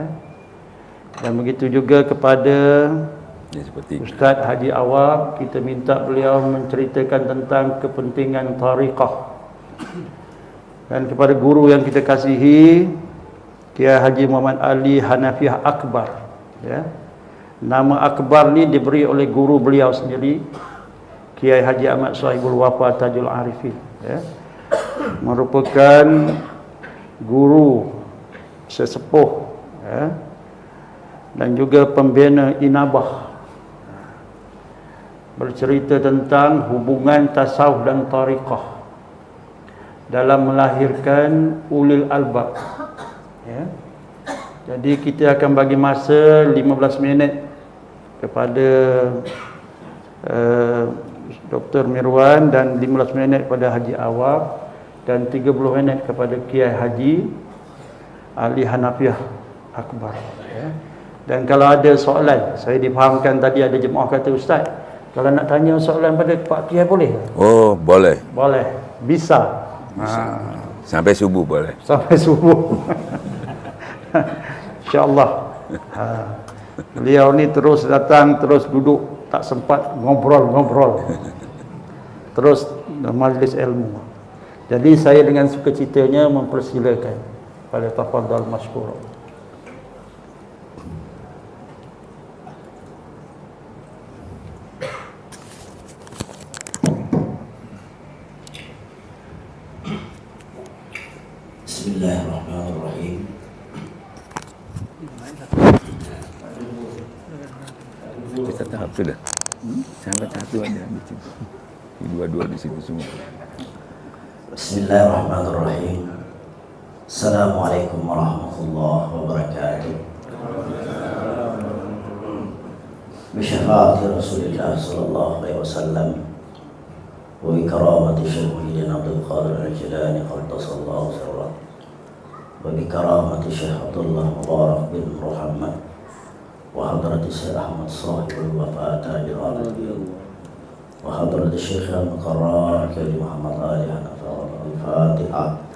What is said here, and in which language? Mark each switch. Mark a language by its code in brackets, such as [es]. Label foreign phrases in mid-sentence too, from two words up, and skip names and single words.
[ms] Dan begitu juga kepada Ustaz Haji Awab, kita minta beliau menceritakan tentang kepentingan tariqah. Dan kepada guru yang kita kasihi, Kiai Haji Muhammad Ali Hanafiah Akbar, ya. Nama Akbar ni diberi oleh guru beliau sendiri, Kiai Haji Ahmad Sahibul Wafa Tajul Arifin, ya. Merupakan guru sesepuh, ya, dan juga pembina Inabah. Bercerita tentang hubungan tasawuf dan tariqah dalam melahirkan [ar] أولي الألباب, [ms] ya. Jadi kita akan bagi masa 15 minit kepada Dr. Mirwan dan 15 minit kepada Haji Awab dan 30 minit kepada Kiai Haji Ali Hanafiah Akbar, ya. Dan kalau ada soalan, saya difahamkan tadi ada jemaah kata, Ustaz, kalau nak tanya soalan pada Pak Kiai boleh? Oh, boleh. Boleh, bisa. Sampai subuh boleh. Sampai subuh. InsyaAllah. Beliau ni terus datang, terus duduk, tak sempat ngobrol-ngobrol. Terus majlis ilmu. Jadi saya dengan sukacitanya mempersilakan pada [ar] تفضل مشكور. Bismillahirrahmanirrahim. [id] Kita tahap sudah. Sampai satu aja di situ. Dua-dua di situ semua. [ar] بسم الله الرحمن الرحيم. السلام عليكم ورحمة الله وبركاته. بشفاعة رسول الله صلى الله عليه وسلم وبكرامة شيخ عبد القادر الجيلاني قدس الله سره وبكرامة شيخ عبد الله مبارك بن محمد وحضرة شيخ أحمد صاحب الوفا تاجر العادية وحضرة شيخ المكرم كياهي محمد علي حنفي الفاتحة.